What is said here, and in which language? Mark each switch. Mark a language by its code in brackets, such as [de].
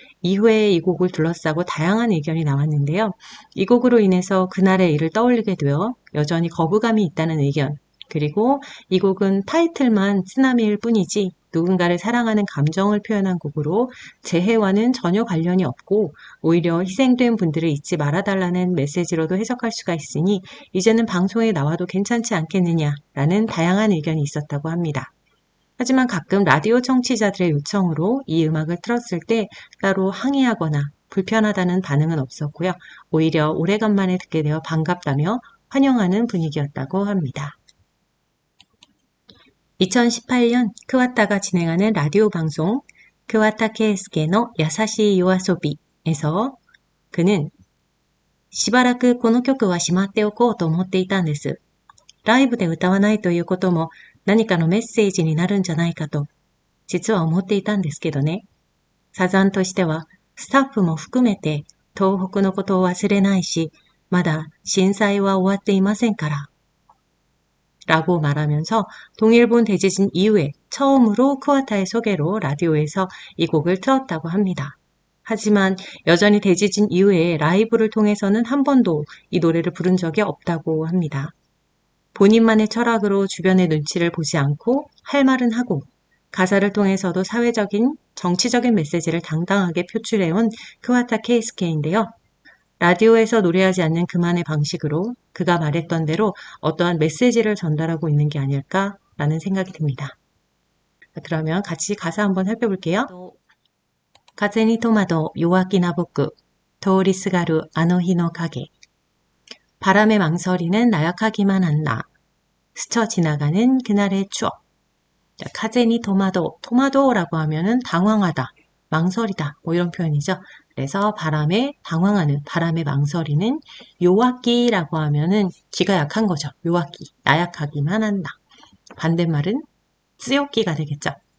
[ko] 이후에 이 곡을 둘러싸고 다양한 의견이 나왔는데요. 이 곡으로 인해서 그날의 일을 떠올리게 되어 여전히 거부감이 있다는 의견, 그리고 이 곡은 타이틀만 쓰나미일 뿐이지 누군가를 사랑하는 감정을 표현한 곡으로 재해와는 전혀 관련이 없고 오히려 희생된 분들을 잊지 말아달라는 메시지로도 해석할 수가 있으니 이제는 방송에 나와도 괜찮지 않겠느냐라는 다양한 의견이 있었다고 합니다. 하지만 가끔 라디오 청취자들의 요청으로 이 음악을 틀었을 때 따로 항의하거나 불편하다는 반응은 없었고요. 오히려 오래간만에 듣게 되어 반갑다며 환영하는 분위기였다고 합니다. 2018년 크와타가 진행하는 라디오 방송 크와타 케이스케의 야사시 요아소비에서 그는 [ja] しばらくこの曲はしまっておこうと思っていたんです。ライブで歌わないということも何かのメッセージになるんじゃないかと実は思っていたんですけどね。サザンとしてはスタッフも含めて東北のことを忘れないし、まだ震災は終わっていませんから。 [ko] 라고 말하면서 동일본 대지진 이후에 처음으로 크와타의 소개로 라디오에서 이 곡을 틀었다고 합니다. 하지만 여전히 대지진 이후에 라이브를 통해서는 한 번도 이 노래를 부른 적이 없다고 합니다. 본인만의 철학으로 주변의 눈치를 보지 않고 할 말은 하고 가사를 통해서도 사회적인, 정치적인 메시지를 당당하게 표출해온 크와타 케이스케인데요. 라디오에서 노래하지 않는 그만의 방식으로 그가 말했던 대로 어떠한 메시지를 전달하고 있는 게 아닐까라는 생각이 듭니다. 그러면 같이 가사 한번 살펴볼게요. [ja] 風に戸惑う弱気な僕、通りすがるあの日の影. [ko] 바람에 망설이는 나약하기만 한 나, 스쳐 지나가는 그날의 추억. 자, 카제니 토마도, 토마도라고 하면은 당황하다, 망설이다, 뭐 이런 표현이죠. 그래서 바람에 당황하는, 바람에 망설이는 요악기라고 하면은 기가 약한 거죠. 요악기, 나약하기만 한다. 반대말은 쓰요끼가 되겠죠.